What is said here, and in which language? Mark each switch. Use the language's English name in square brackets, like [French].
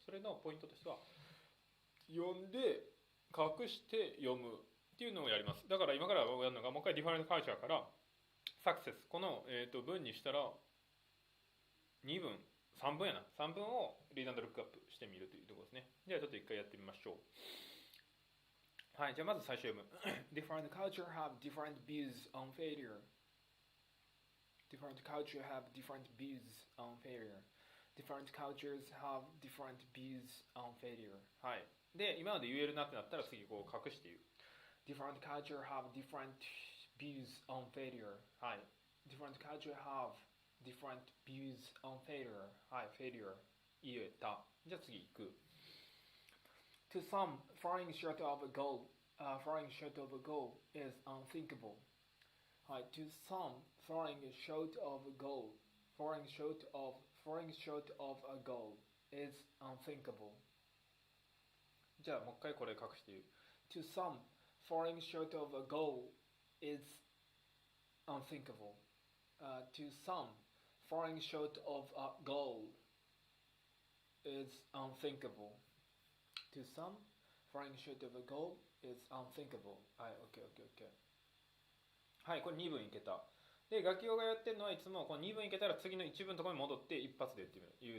[Japanese] それのポイントとしては、読んで隠して読むっていうのをやります。だから今からやるのがもう一回 [English] Different Culture [Japanese] からサクセス、この、文にしたら2分3分やな。 3分をリード&ルックアップしてみるというところですね。ではちょっと一回やってみましょう。はい、じゃあまず最初読む。 [English] Different culture have different views on failure. Different culture have different views on failure. Different cultures have different views on failure. [Japanese] はい。で、今まで言えるなってなったら次こう隠して言う。 [English] Different culture have different views on failure. [Japanese] はい。 [English] Different culture have different views on failure. [Japanese] はい、failure 言えた。じゃあ次行く。 [English] To some, falling short of a goal, falling short of a goal is unthinkable. [Japanese] はい、 [English] to some, falling short of a goal, falling short of a goal is unthinkable. [Japanese] じゃあもう一回これ隠して言う。 [English] To some, falling short of a goal is unthinkable. To some, falling short of a goal is unthinkable. To some, falling short of a goal is unthinkable. [Japanese] はい、OK。はい、これ2分いけた。で、楽器がやってるのはいつもこの2分いけたら次の1分のところに戻って一発で言ってみる。